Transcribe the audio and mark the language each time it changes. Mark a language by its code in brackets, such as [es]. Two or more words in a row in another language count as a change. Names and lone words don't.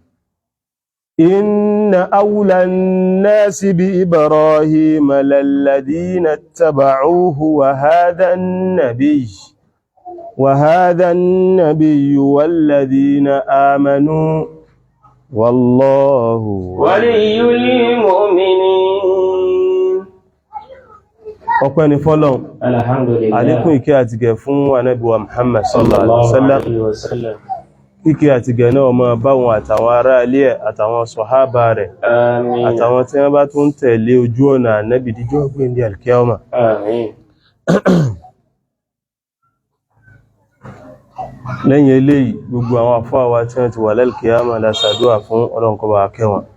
[ar] إن أولى الناس بإبراهيم للذين اتبعوه وهذا النبي والذين آمنوا والله ولي المؤمنين. [yo] ọpẹ́ ni fọ́lọ́run. Alhamdulillah. Àlékún ìkẹ́ àti gẹ̀ fún ànábì wa Muhammad [ar] صلى الله عليه وسلم. [yo] Ìkẹ́ àti gẹ̀ náà máa bá wọn àtàwọn ará ilé ẹ̀ àtàwọn sọ̀hábà rẹ̀. Àmín. Àtàwọn tí wọ́n bá tún tẹ̀lé ojú ọ̀nà ànábì díjọ́ ọgbìn di alkiyama. Àmín. Lẹ́yìn eléyìí gbogbo àwọn àfáà wa tí wọ́n ti wà lálkiyama la ṣàdúà fún Ọlọ́run kó bá kẹ́ wọn.